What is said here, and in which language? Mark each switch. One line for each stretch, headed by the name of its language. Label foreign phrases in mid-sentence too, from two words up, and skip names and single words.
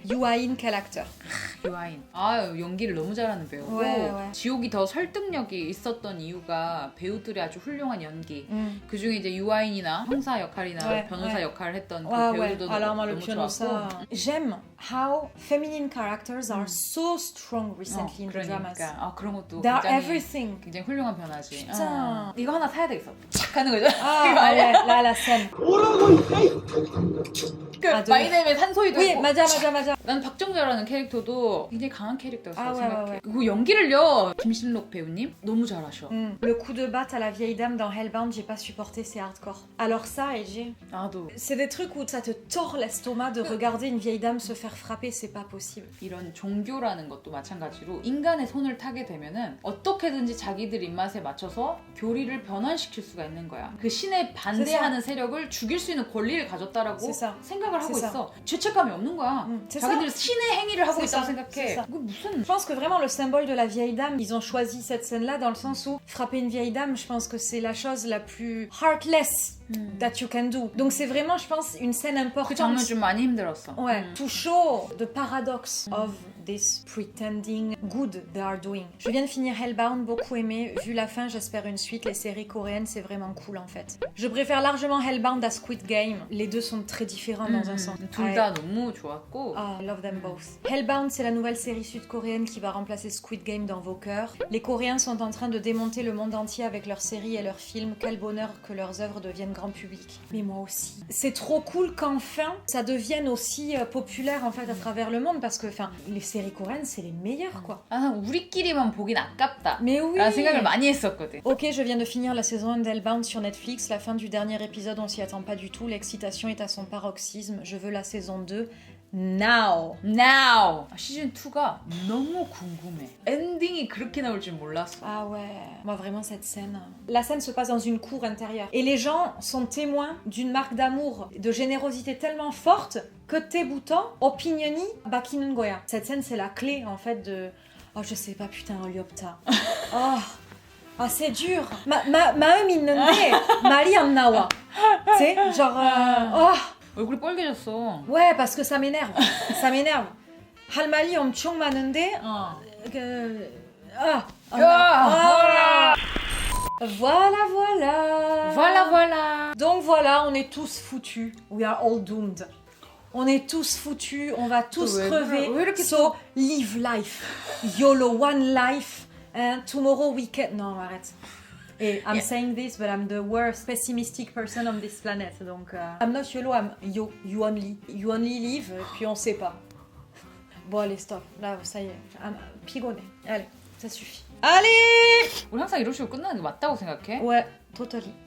French: Yoo Ha-in, quel acteur?
Korean: 유아인. 아 연기를 너무 잘하는 배우고
French: ouais.
Korean: 지옥이 더 설득력이 있었던 이유가 배우들의 아주 훌륭한 연기. 그 중에 이제 유아인이나 형사 역할이나
French: ouais,
Korean: 변호사
French: ouais.
Korean: 역할을 했던 그
French: Ouais,
Korean: 배우들도
French: alors moi, le
Korean: 너무 변호사. 좋았고.
English: J'aime how feminine characters are so strong recently in the
Korean: 그러니까
English: dramas.
Korean: 아 그런 것도
English: They are
Korean: 굉장히
English: everything.
Korean: 굉장히 훌륭한 변화지. 진짜. 이거 하나 사야 되겠어. 착 하는 거죠. Ah, 이거
French: ouais,
Korean: 아니야?
French: là, la scène.
Korean: 뭐라고? 그 아, 저- 마이네임의 산소이도
French: Oui,
Korean: 있고. 맞아. 난 박정자라는 캐릭터도 굉장히 강한 캐릭터였어 아, 생각해.
French: ouais.
Korean: 그리고 연기를요 김신록 배우님 너무 잘하셔.
French: Le coup de batte à la vieille dame dans Hellbound, j'ai pas supporté, c'est hardcore. Alors ça, AJ,
Korean: 나도
French: c'est des trucs où ça te tord l'estomac de regarder une vieille dame se faire frapper, c'est pas possible.
Korean: 이런 종교라는 것도 마찬가지로 인간의 손을 타게 되면은 어떻게든지 자기들 입맛에 맞춰서 교리를 변환시킬 수가 있는 거야. 그 신에 반대하는 세력을 죽일 수 있는 권리를 가졌다라고
French: C'est ça.
Korean: 생각을 하고
French: C'est ça.
Korean: 있어. 죄책감이 없는 거야.
French: C'est
Korean: 자기들 신의 행위를 하고
French: C'est
Korean: 있다고
French: ça.
Korean: 생각해.
French: C'est ça.
Korean: 이거 무슨
French: Je pense que vraiment le symbole de la vieille dame, ils ont choisi cette scène-là dans le sens où frapper une vieille dame, je pense que c'est la chose la plus
English: heartless that you can do.
French: Donc c'est vraiment, je pense, une scène
Korean: 그
French: importante.
Korean: 장면 좀 많이 힘들었어.
French: Ouais,
English: to show the paradox of this pretending good they are doing.
French: Je viens de finir Hellbound, beaucoup aimé. Vu la fin, j'espère une suite. Les séries coréennes, c'est vraiment cool en fait. Je préfère largement Hellbound à Squid Game. Les deux sont très différents dans un sens.
Korean: 둘 다 너무 좋았고.
English: Ah, I love them both.
French: Hellbound, c'est la nouvelle série sud-coréenne qui va remplacer Squid Game dans vos cœurs. Les Coréens sont en train de démonter le monde entier avec leurs séries et leurs films. Quel bonheur que leurs œuvres deviennent grand public. Mais moi aussi. C'est trop cool qu'enfin ça devienne aussi populaire en fait à travers le monde parce que les séries coréennes, c'est les meilleures quoi.
Korean: 아, 우리끼리만 보긴 아깝다.
French: Mais oui.
Korean: 라는 생각을 많이 했었거든.
French: Ok, je viens de finir la saison 1 d'Hellbound sur Netflix. La fin du dernier épisode, on s'y attend pas du tout. L'excitation est à son paroxysme. Je veux la saison 2.
English: Now. Now!
Korean: 시즌 2가 너무 궁금해. 엔딩이 그렇게 나올 줄 몰랐어.
French: Ah ouais, moi vraiment cette scène. La scène se passe dans une cour intérieure. Et les gens sont témoins d'une marque d'amour, de générosité tellement forte que
Korean: 때부터 opinioni 바뀌는 거야.
French: Cette scène, c'est la clé en fait de... Oh, je sais pas, putain,
Korean: 어이 없다.
French: Oh. Ah, c'est dur.
Korean: 마음이 있는데 말이 안 나와.
French: Tu sais, genre... Oh.
Korean: 얼굴이 빨개졌어.
French: Ouais, parce que ça m'énerve. Ça m'énerve.
Korean: 할 말이 엄청 많은데
French: Voilà, voilà. Voilà, voilà. Donc voilà, on est tous foutus.
English: We are all doomed.
French: On est tous foutus, on va tous
Korean: 왜
French: crever.
Korean: 그래? 왜 이렇게
English: So, live life. YOLO, one life. Tomorrow we can...
French: Non, arrête.
English: Et I'm saying this, but I'm the worst pessimistic person on this planet. Donc, I'm not YOLO, I'm yo. You only. You only live,
French: puis on sait pas. Bon, allez, stop. Là, ça y est. 피곤해. Allez, ça suffit. Allez!
Korean: 우리 항상 이런 식으로 끝나는 게 맞다고 생각해?
French: Ouais,
English: totally.